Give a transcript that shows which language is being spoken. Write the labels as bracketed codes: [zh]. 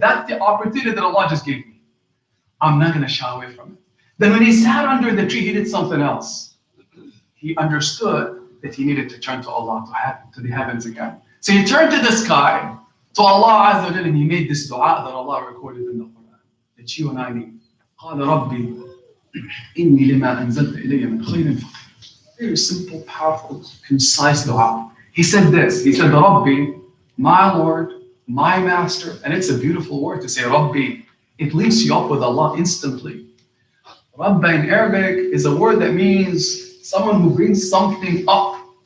[en] That's the opportunity that Allah just gave me. I'm not going to shy away from it. Then when he sat under the tree, he did something else. He understood that he needed to turn to Allah, to the heavens again. So he turned to the sky, to Allah Azza wa Jalla, and he made this dua that Allah recorded in the Quran, that you and I need. [ar] قال ربي إني لما أنزلت إلي من خير فقير. [en] Very simple, powerful, concise dua. He said this. He said, Rabbi, my Lord, my Master, and it's a beautiful word to say, Rabbi. It links you up with Allah instantly. Rabbi in Arabic is a word that means someone who brings something up.